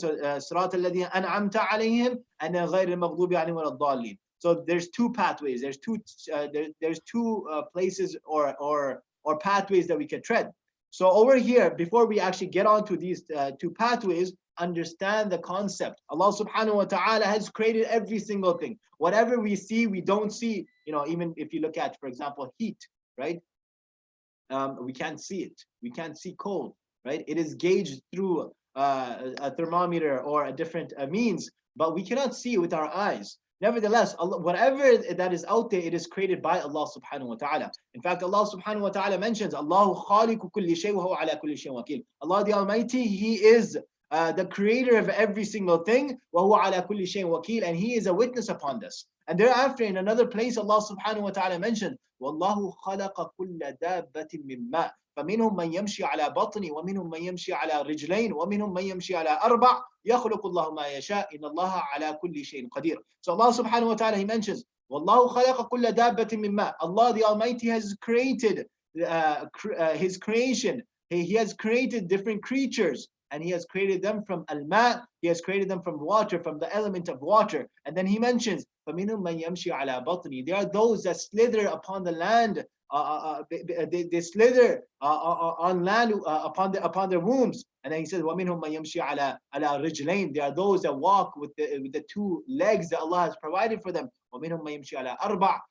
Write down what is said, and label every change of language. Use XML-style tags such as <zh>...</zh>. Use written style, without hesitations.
<ar>So صراط الذين أنعمت عليهم and غير المغضوب عليهم ولا الضالين.</ar> <en>So there's two pathways. There's two places or pathways that we can tread. So over here, before we actually get onto these two pathways, understand the concept. Allah subhanahu wa ta'ala has created every single thing. Whatever we see, we don't see, even if you look at, for example, heat, right? We can't see it. We can't see cold, right? It is gauged through a thermometer or a different means, but we cannot see it with our eyes. Nevertheless, Allah, whatever that is out there, it is created by Allah subhanahu wa ta'ala. In fact, Allah subhanahu wa ta'ala mentions,</en> <ar>Allahu khaliqu kulli shay wa huwa ala kulli shay wakil.</ar> <en>Allah the Almighty, He is the creator of every single thing,</en> <ar>wa huwa ala kulli shay wakil,</ar> <en>and He is a witness upon this. And thereafter, in another place, Allah subhanahu wa ta'ala mentioned,</en> <ar>Wallahu khalaqa kulla dabbatin min ma. فمنهم من يمشي على بطن ومنهم من يمشي على رجلين ومنهم من يمشي على أربع يخلق الله ما يشاء إن الله على كل شيء قدير.</ar> <en>So Allah subhanahu wa ta'ala, He mentions</en> <ar>والله خلق كل دابة من ماء.</ar> <en>Allah the Almighty has created His creation. He has created different creatures, and He has created them from al-ma. He has created them from water, from the element of water. And then He mentions</en> <ar>فمنهم من يمشي على بطن.</ar> <en>There are those that slither upon the land. They slither on land upon their wombs, and then He says,</en> <ar>وَمِنْهُمْ مَنْ يَمْشِي عَلَى رِجْلَيْنِ.</ar> <en>There are those that walk with the two legs that Allah has provided for them.</en> <ar>وَمِنْهُمْ مَنْ يَمْشِي عَلَى أَرْبَعٍ.</ar>